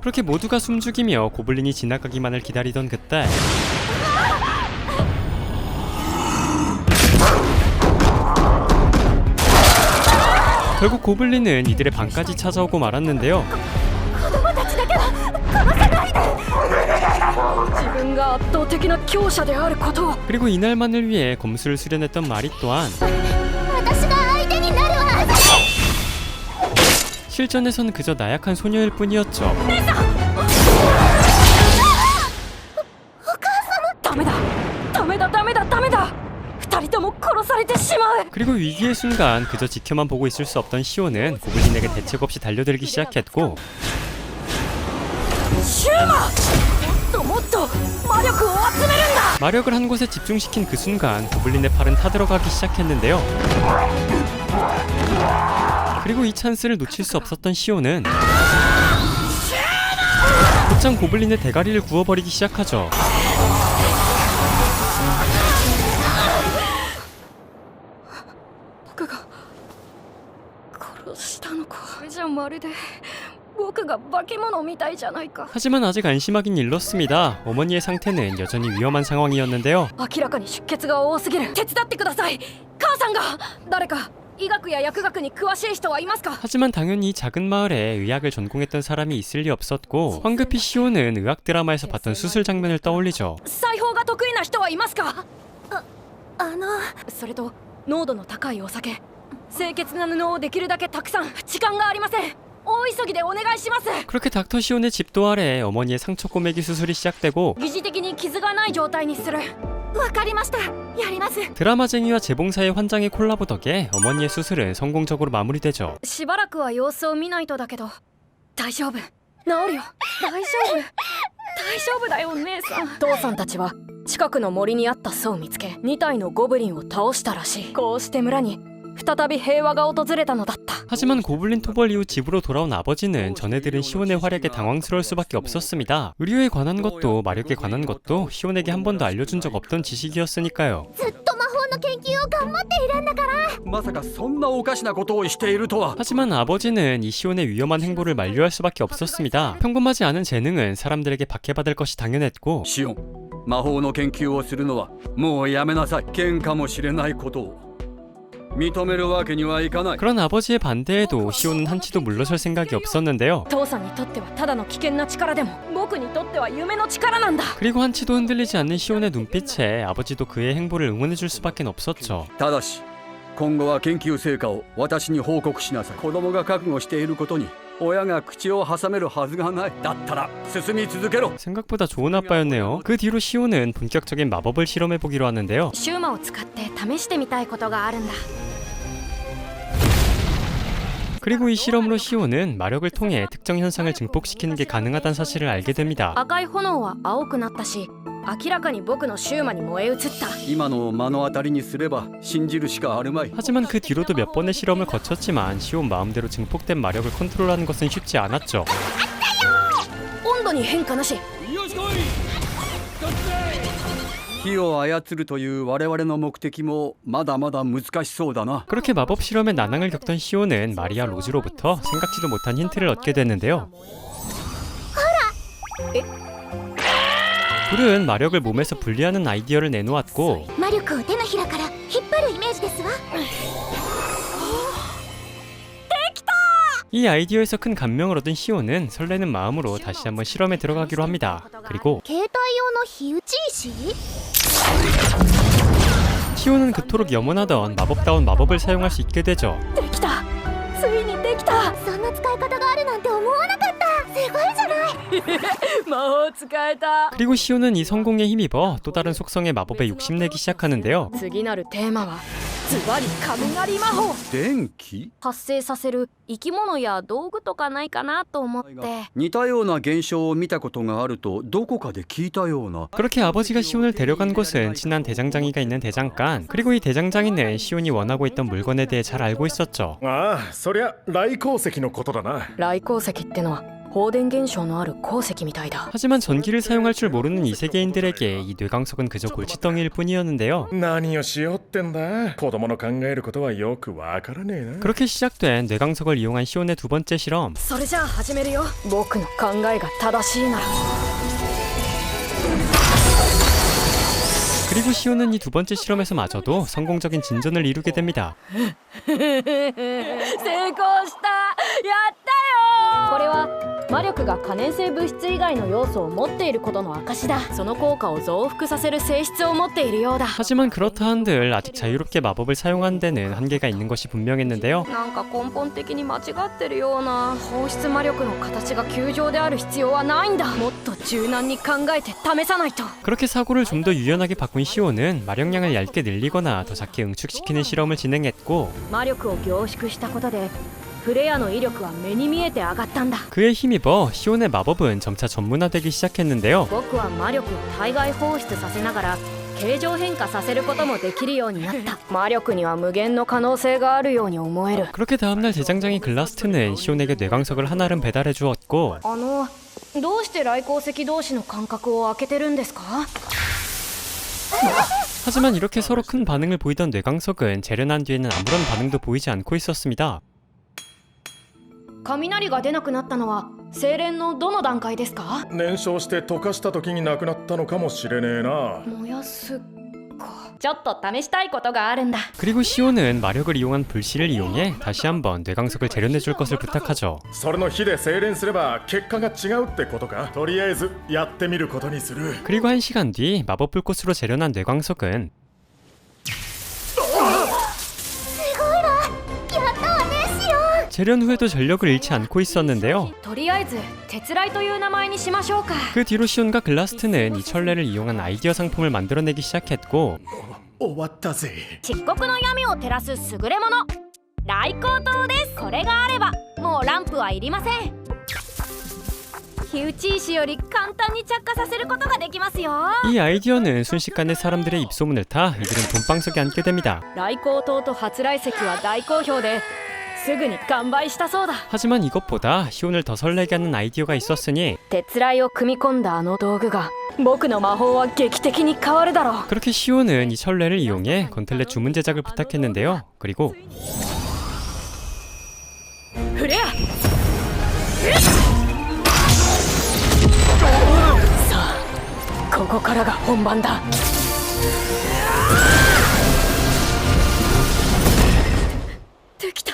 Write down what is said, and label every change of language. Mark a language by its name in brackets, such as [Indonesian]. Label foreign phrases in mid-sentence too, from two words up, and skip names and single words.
[Korean] 그렇게 모두가 숨죽이며 고블린이 지나가기만을 기다리던 그때 결국 고블린은 이들의 방까지 찾아오고 말았는데요. [Japanese] 自分が圧倒的な強者であることを。 [Korean] 그리고 이날만을 위해 검술을 수련했던 마리 또한 [Japanese] 私が相手になるわ。 [Korean] 실전에선 그저 나약한 소녀일 뿐이었죠. [Japanese] ダメだダメだダメだダメだ。二人とも殺されてしまう。 [Korean] 그리고 위기의 순간 그저 지켜만 보고 있을 수 없던 시오는 고블린에게 대책 없이 달려들기 시작했고 [Japanese] シューマ、もっと魔力を集めるんだ。 [Korean] 마력을 한 곳에 집중시킨 그 순간 고블린의 팔은 타들어가기 시작했는데요. 그리고 이 찬스를 놓칠 수 없었던 시오는 곧장 고블린의 대가리를 구워버리기 시작하죠. [Japanese] 僕が殺したのか。これじゃまるで僕が化け物みたいじゃないか。 [Korean] 하지만 아직 안심하긴 일렀습니다. 어머니의 상태는 여전히 위험한 상황이었는데요. [Japanese] 明らかに出血が多すぎる。手伝ってください。母さんが。誰か医学や薬学に詳しい人はいますか？ [Korean] 하지만 당연히 작은 마을에 의학을 전공했던 사람이 있을 리 없었고 황급히 시오는 의학 드라마에서 봤던 수술 장면을 떠올리죠. [Japanese] 裁縫が得意な人はいますか？あのそれと濃度の高いお酒、清潔な布をできるだけたくさん。時間がありません。大急ぎでお願いします。 [Korean] 그렇게 닥터 시온의 집도 아래 어머니의 상처 꼬매기 수술이 시작되고 [Japanese] 疑似的に傷がない状態にする。わかりました。やります。 [Korean] 드라마쟁이와 재봉사의 환장의 콜라보 덕에 어머니의 수술은 성공적으로 마무리되죠. [Japanese] しばらくは様子を見ないとだけど大丈夫。治るよ。大丈夫。大丈夫だよ姉さん。父さんたちは近くの森にあった巣を見つけ2体のゴブリンを倒したらしい。こうして村に再び平和が訪れたのだった。 [Korean] 하지만 고블린 토벌 이후 집으로 돌아온 아버지는 전해 들은 시온의 활약에 당황스러울 수밖에 없었습니다. 의료에 관한 것도 마력에 관한 것도 시온에게 한 번도 알려준 적 없던 지식이었으니까요. [Japanese] ずっと魔法の研究を頑張っているんだから。まさかそんなおかしなことをしているとは。 [Korean] 하지만 아버지는 이 시온의 위험한 행보를 만류할 수밖에 없었습니다. 평범하지 않은 재능은 사람들에게 박해받을 것이 당연했고 [Japanese] シオン、魔法の研究をするのはもうやめなさい。剣かもしれないことを認めるわけにはいかない。 [Korean] 그런 아버지의 반대에도 시온은 한치도 물러설 생각이 없었는데요. [Japanese] 父さんにとってはただの危険な力でも僕にとっては夢の力なんだ。 [Korean] 그리고 한치도 흔들리지 않는 시온의 눈빛에 아버지도 그의 행보를 응원해줄 수밖에 없었죠. [Japanese] ただし今後は研究成果を私に報告しなさい。子供が覚悟していることに親が口を挟めるはずがない。だったら進み続けろ。 [Korean] 생각보다 좋은 아빠였네요. 그 뒤로 시온은 본격적인 마법을 실험해보기로 하는데요. [Japanese] シューマを使って試してみたいことがあるんだ。 [Korean] 그리고 이 실험으로 시온은 마력을 통해 특정 현상을 증폭시키는 게 가능하다는 사실을 알게 됩니다. [Japanese] 赤い炎は青くなったし明らかに僕のシューマに燃え移った。今のを目の当たりにすれば信じるしかあるまい。 [Korean] 하지만 그 뒤로도 몇 번의 실험을 거쳤지만 시온 마음대로 증폭된 마력을 컨트롤하는 것은 쉽지 않았죠. [Japanese] 温度に変化なし。火を操るという我々の目的もまだまだ難しそうだな。 [Korean] 그렇게 마법 실험에 난항을 겪던 시온은 마리아 로즈로부터 생각지도 못한 힌트를 얻게 됐는데요. 둘은 마력을 몸에서 분리하는 아이디어를 내놓았고 [Japanese] 魔力を手のひらから引っ張るイメージですわ。 [Korean] 이 아이디어에서 큰 감명을 얻은 시온은 설레는 마음으로 다시 한번 실험에 들어가기로 합니다. 그리고 [Japanese] 携帯用の火打ち石？ [Korean] 시온은 그토록 염원하던 마법다운 마법을 사용할 수 있게 되죠. [Japanese] できた。ついにできた。そんな使い方があるなんて思わなかった。すごいじゃない。魔法使えた。 [Korean] 그리고 시온은 이 성공에 힘입어 또 다른 속성의 마법에 욕심내기 시작하는데요. [Japanese] 次なるテーマはズバリ雷魔法。電気？発生させる生き物や道具とかないかなと思って。似たような現象を見たことがあるとどこかで聞いたような。 [Korean] 그렇게 아버지가 시온을 데려간 곳은 친한 대장장이가 있는 대장간. 그리고 이 대장장이는 시온이 원하고 있던 물건에 대해 잘 알고 있었죠. [Japanese] ああ、そりゃ雷鉱石のことだな。雷鉱石ってのは放電現象のある鉱石みたいだ。 [Korean] 하지만 전기를 사용할 줄 모르는 이 세계인들에게 이 뇌광석은 그저 골칫덩이일 뿐이었는데요. [Japanese] 何をしようってんだ。子供の考えることはよくわからねえな。 [Korean] 그렇게 시작된 뇌광석을 이용한 시온의 두 번째 실험. [Japanese] それじゃあ始めるよ。僕の考えが正しいなら。 [Korean] 그리고 시온은 이 두 번째 실험에서마저도 성공적인 진전을 이루게 됩니다. [Japanese] 成功した。やったよ。これは魔力が可燃性物質以外の要素を持っていることの証だ。その効果を増幅させる性質を持っているようだ。 [Korean] 하지만 그렇다 한들 아직 자유롭게 마법을 사용하는 데는 한계가 있는 것이 분명했는데요. [Japanese] なんか根本的に間違ってるような。放出魔力の形が球状である必要はないんだ。もっと柔軟に考えて試さないと。 [Korean] 그렇게 사고를 좀 더 유연하게 바꾼 시온은 마력량을 얇게 늘리거나 더 작게 응축시키는 실험을 진행했고 [Japanese] 魔力を凝縮したことでフレアの威力は目に見えて上がったんだ。 [Korean] 그에 힘입어 시온의 마법은 점차 전문화되기 시작했는데요. [Japanese] 僕は魔力を体外放出させながら形状変化させることもできるようになった。魔力には無限の可能性があるように思える。 [Korean] 그렇게 다음날 대장장이 글라스트는 시온에게 뇌광석을 하나를 배달해 주었고 [Japanese] どうして雷鉱石同士の間隔を空けてるんですか？ [Korean] 하지만 이렇게 서로 큰 반응을 보이던 뇌광석은 재련한 뒤에는 아무런 반응도 보이지 않고 있었습니다. [Japanese] 雷が出なくなったのは精錬のどの段階ですか？燃焼して溶かした時になくなったのかもしれねえな。燃やすか。ちょっと試したいことがあるんだ。 [Korean] 그리고 시온은 마력을 이용한 불씨를 이용해 다시 한번 뇌광석을 재련해 줄 것을 부탁하죠. [Japanese] それの火で精錬すれば結果が違うってことか。とりあえずやってみることにする。 [Korean] 그리고 1시간 뒤 마법 불꽃으로 재련한 뇌광석은 [Japanese] やったわねシオン。 [Korean] 재련 후에도 전력을 잃지 않고 있었는데요. [Japanese] とりあえず鉄雷という名前にしましょうか。 [Korean] 그 뒤로 시온과 글라스트는 이 철래를 이용한 아이디어 상품을 만들어내기 시작했고 [Japanese] 終わったぜ。漆黒の闇を照らす優れもの雷光灯です。これがあればもうランプはいりません。火打ち石より簡単に着火させることができますよ。 [Korean] 이 아이디어는 순식간에 사람들의 입소문을 타 이들은 돈방석에 앉게 됩니다. [Japanese] 雷光灯と発雷石は大好評ですぐに完売したそうだ。 [Korean] 하지만 이것보다 시온을 더 설레게 하는 아이디어가 있었으니 [Japanese] 鉄雷を組み込んだあの道具が僕の魔法は劇的に変わるだろう。 [Korean] 그렇게 시온은 이 철래를 이용해 건틀렛 주문 제작을 부탁했는데요. 그리고 [Japanese] フレアさあここからが本番だ。できた。